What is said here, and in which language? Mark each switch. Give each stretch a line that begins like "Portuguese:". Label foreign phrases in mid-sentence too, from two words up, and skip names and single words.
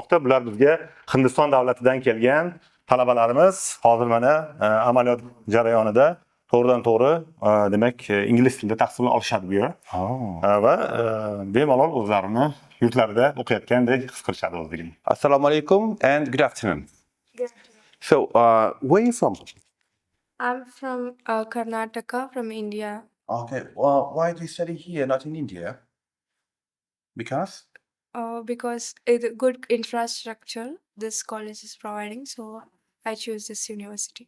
Uzbek: Bular bizga Hindiston davlatidan kelgan talabalarimiz hozir mana amaliyot jarayonida to'g'ridan to'g'ri demak ingliz tilida tahsil olishadi bu yer. Va bemalol o'zlarini yurtlarida o'qiyotgandek his qilishadi o'zligini. Assalomu alaykum
English: and good afternoon. So, where are you from? I'm from Karnataka, from India. Okay. Well, why do you study here, not in India? Because? Because it's a good infrastructure this college is providing, so I choose this university.